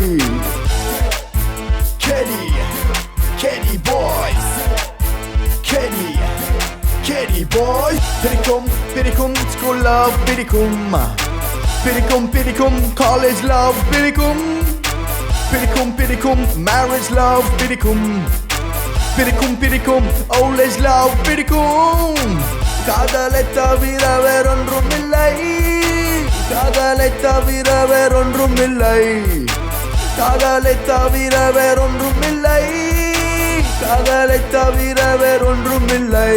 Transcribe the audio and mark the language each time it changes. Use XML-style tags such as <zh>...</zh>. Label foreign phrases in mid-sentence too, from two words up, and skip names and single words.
<en>Kenny, Kenny boys, Kenny, Kenny boys.</en> <ta>பிடிக்கும் பிடிக்கும்</ta> <en>school love</en> <ta>பிடிக்கும், பிடிக்கும் பிடிக்கும்</ta> <en>college love</en> <ta>பிடிக்கும், பிடிக்கும் பிடிக்கும்</ta> <en>marriage love</en> <ta>பிடிக்கும், பிடிக்கும் பிடிக்கும்</ta> <en>old age love</en> <ta>பிடிக்கும். காதலை தவிர வேறொன்றும் இல்லை, காதலை தவிர வேறொன்றும் இல்லை, காதலை தவிர வேறொன்றும் இல்லை, காதலை தவிர வேறொன்றும் இல்லை.</ta>